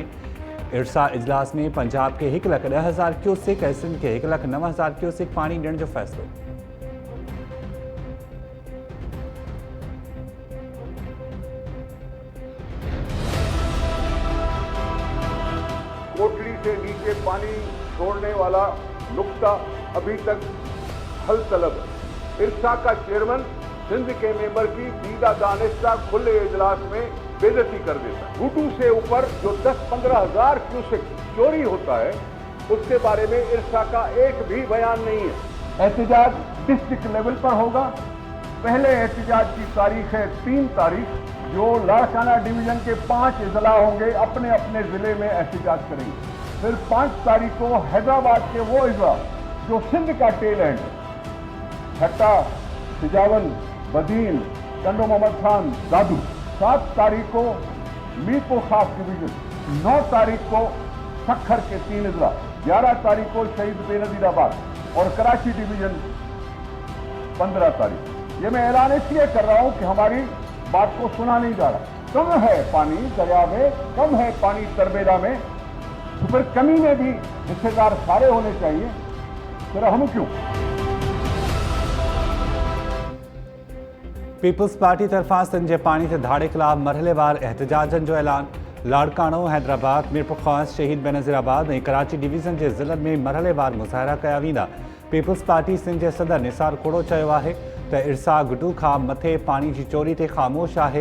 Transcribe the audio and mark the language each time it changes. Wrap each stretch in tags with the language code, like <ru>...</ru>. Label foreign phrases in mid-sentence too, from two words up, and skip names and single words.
<sd>इरसा इजलास में पंजाब के 1,10,000 क्यूसिक ऐं सिंध के 1,09,000 क्यूसिक पानी ॾियण जो फ़ैसिलो।</sd> <ur>کوٹلی سے نیچے پانی چھوڑنے والا نکتہ ابھی تک حل طلب. ارسا کا چیئرمین سندھ کے ممبر کی دیدہ دانستہ کھلے اجلاس میں بے عزتی کر دیتا ہے. گھوٹو سے اوپر جو 10-15 ہزار کیوسک چوری ہوتا ہے اس کے بارے میں ارسا کا ایک بھی بیان نہیں ہے. احتجاج</ur> <en>district level</en> <ur>پر ہوگا۔ پہلے احتجاج کی تاریخ ہے 3 تاریخ، جو لاڑکانہ ڈویژن کے 5 اضلاع ہوں گے اپنے اپنے ضلعے میں احتجاج کریں گے. پھر 5 تاریخ کو حیدرآباد کے وہ اضلاع جو سندھ کا</ur> <en>tail end,</en> <ur>हट्टा, سجاول، بدین، کنڈو محمد خان، دادو. 7 تاریخ کو میرپور خاص ڈویژن، 9 تاریخ کو سکھر کے 3 اضلاع، 11 تاریخ کو شہید بینظیرآباد اور کراچی ڈویژن 15 تاریخ. یہ میں اعلان اس لیے کر رہا ہوں کہ ہماری بات کو سنا نہیں جا رہا. کم ہے پانی دریا میں، کم ہے پانی تربیلا میں، تو پھر کمی میں بھی حصے دار سارے ہونے چاہئیں، پھر ہم کیوں?</ur> <sd>पीपल्स पार्टी तरफां सिंध जे पाणी ते धाड़े खिलाफ़ मरहलेवार एहतजाजनि जो ऐलान। लाड़कानो, हैदराबाद, मीरपुर ख़ास, शहीद बेनज़ीराबाद ऐं कराची डिवीज़न जे ज़िलनि में मरहलेवार मुज़ाहिरा कया वेंदा। पीपल्स पार्टी सिंध जे सदर निसार खोड़ो चयो आहे त इरसा घुटू खां मथे पाणी जी चोरी ते ख़ामोश आहे।</sd>